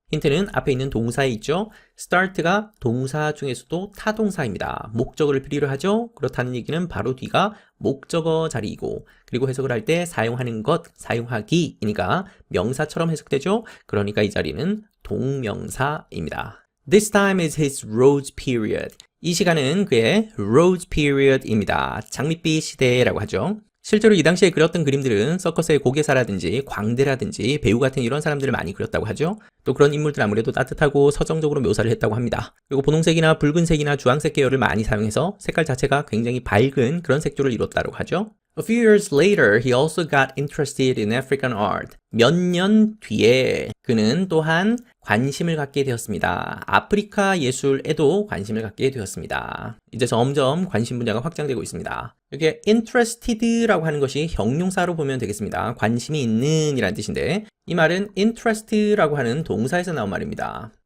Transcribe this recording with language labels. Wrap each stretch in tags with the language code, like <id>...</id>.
<ko>힌트는 앞에 있는 동사에 있죠. start가 동사 중에서도 타동사입니다. 목적어를 필요로 하죠. 그렇다는 얘기는 바로 뒤가 목적어 자리이고, 그리고 해석을 할 때 사용하는 것, 사용하기이니까 명사처럼 해석되죠. 그러니까 이 자리는 동명사입니다.</ko> <en>This time is his rose period.</en> <ko>이 시간은 그의 rose period입니다. 장밋빛 시대라고 하죠. 실제로 이 당시에 그렸던 그림들은 서커스의 고개사라든지 광대라든지 배우 같은 이런 사람들을 많이 그렸다고 하죠. 또 그런 인물들 아무래도 따뜻하고 서정적으로 묘사를 했다고 합니다. 그리고 분홍색이나 붉은색이나 주황색 계열을 많이 사용해서 색깔 자체가 굉장히 밝은 그런 색조를 이뤘다고 하죠.</ko> <en>A few years later, he also got interested in African art.</en> <ko>몇 년 뒤에 그는 또한 관심을 갖게 되었습니다. 아프리카 예술에도 관심을 갖게 되었습니다. 이제 점점 관심 분야가 확장되고 있습니다. 여기 interested라고 하는 것이 형용사로 보면 되겠습니다. 관심이 있는 이라는 뜻인데, 이 말은 interest라고 하는 동사에서 나온 말입니다.</ko>